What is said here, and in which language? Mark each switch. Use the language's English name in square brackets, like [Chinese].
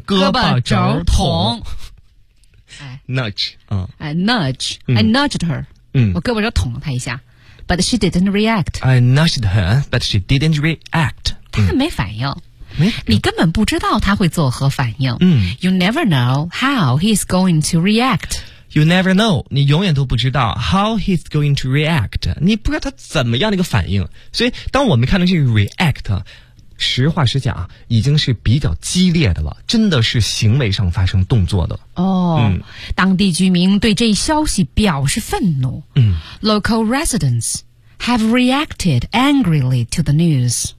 [Chinese] 胳膊肘捅。 [English] Nudge， I nudged her。嗯， [Chinese] 我胳膊肘捅了她一下 ， but she didn't react。 [English] I nudged her， but she didn't react。 [Chinese] 她没反应，没，你根本不知道她会作何反应。嗯 [English] ，You never know how he's going to react。 You never know，你永远都不知道 how he's going to react。 [Chinese] 你不知道他怎么样的一个反应，所以当我们看到这个 react。实话实讲，已经是比较激烈的了，真的是行为上发生动作的。哦，嗯，当地居民对这消息表示愤怒。嗯 [English] ，Local residents have reacted angrily to the news。